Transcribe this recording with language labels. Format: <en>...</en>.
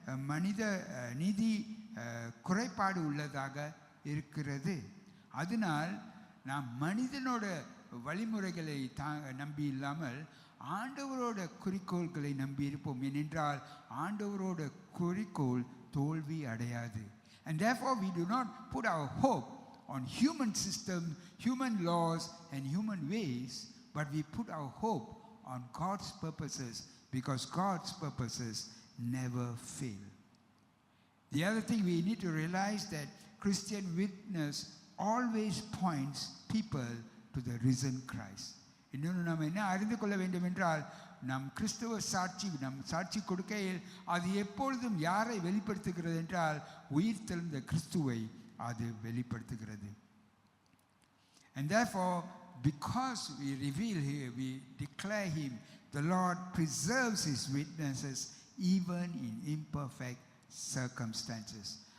<ta>மனித நீதி குறைபாடு உள்ளதாக இருக்கிறது. அதனால் நாம் மனிதனோட வழிமுறைகளை நம்பி இல்லாமல் ஆண்டவரோட குறிக்கோள்களை நம்பி இருப்போம். ஏனென்றால் ஆண்டவரோட குறிக்கோள் தோல்வி அடையாது.</ta> <en>And therefore we do not put our hope on human systems, human laws and human ways, but we put our hope on God's purposes, because God's purposes never fail. The other thing we need to realize that Christian witness always points people to the risen Christ.</en> <ta>இன்னொன்று நாம் என்ன அறிந்து கொள்ள வேண்டும் என்றால் நம் கிறிஸ்தவ சாட்சி கொடுக்கையில் அது எப்பொழுதும் யாரை வெளிப்படுத்துகிறது என்றால் உயிர்த்தெழுந்த கிறிஸ்துவை அது வெளிப்படுத்துகிறது.</ta> <en>And therefore, because we reveal him, we declare him, the Lord preserves his witnesses even in imperfect circumstances.</en>